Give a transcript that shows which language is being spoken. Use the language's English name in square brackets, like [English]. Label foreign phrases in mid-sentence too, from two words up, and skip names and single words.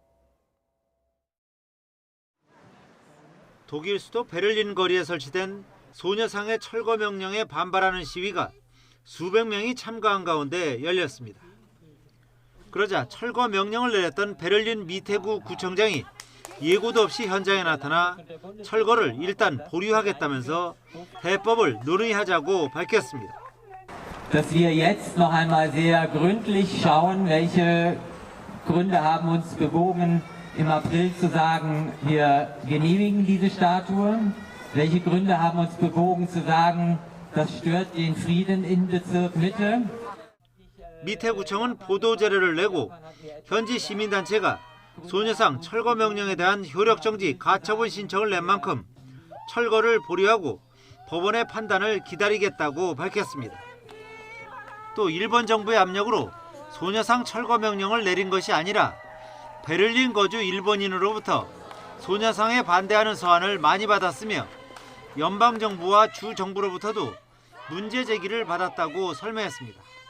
[Korean] 독일 수도 베를린 거리에 설치된 소녀상의 철거 명령에 반발하는 시위가 수백 명이 참가한 가운데 열렸습니다. 그러자 철거 명령을 내렸던 베를린 미테구 구청장이 예고도 없이 현장에 나타나 철거를 일단 보류하겠다면서 해법을 논의하자고 밝혔습니다. [German] Dass wir jetzt noch einmal sehr gründlich schauen, welche Gründe haben uns bewogen, im April zu sagen, wir genehmigen diese Statue. Welche Gründe haben uns bewogen zu sagen, das stört den Frieden in Bezirk Mitte. [Korean] 미테구청은 보도자료를 내고 현지 시민단체가 소녀상 철거 명령에 대한 효력정지 가처분 신청을 낸 만큼 철거를 보류하고 법원의 판단을 기다리겠다고 밝혔습니다. 또 일본 정부의 압력으로 소녀상 철거 명령을 내린 것이 아니라 베를린 거주 일본인으로부터 소녀상에 반대하는 서한을 많이 받았으며 연방정부와 주정부로부터도 문제 제기를 받았다고 설명했습니다.